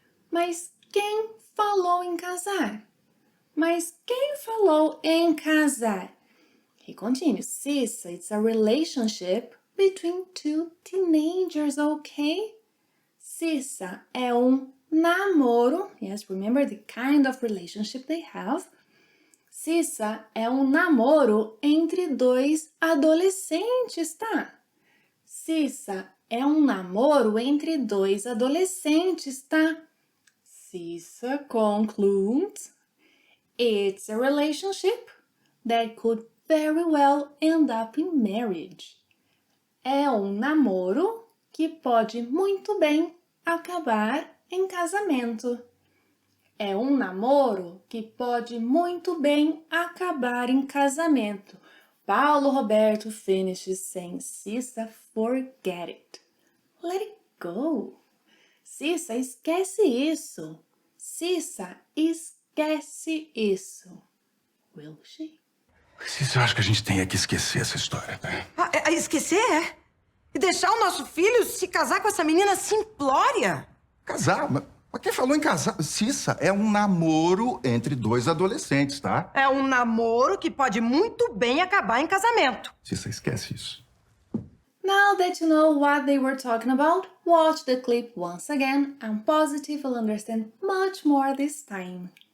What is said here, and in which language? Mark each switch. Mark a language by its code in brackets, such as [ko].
[pt] Mas quem falou em casar? Mas quem falou em casar? [en] He continues, Cissa, it's a relationship between two teenagers, okay? Cissa, [pt] é namoro. [en] Yes, remember the kind of relationship they have. [pt] Cissa, é namoro entre dois adolescentes, tá? Cissa, é namoro entre dois adolescentes, tá? [en] Cissa concludes, it's a relationship that could very well end up in marriage. [pt] É namoro que pode muito bem acabar em casamento. É namoro que pode muito bem acabar em casamento. [en] Paulo Roberto finishes saying, Cissa, forget it. Let it go. [pt] Cissa, esquece isso. Cissa, esquece isso. [en] Will she? [pt] Cissa, eu acho que a gente tem que esquecer essa história, tá? Esquecer? E deixar o nosso filho se casar com essa menina simplória? Casar? Mas quem falou em casar? Cissa, é um namoro entre dois adolescentes, tá? É um namoro que pode muito bem acabar em casamento. Cissa, esquece isso. [en] Now that you know what they were talking about, watch the clip once again and Positive will understand much more this time.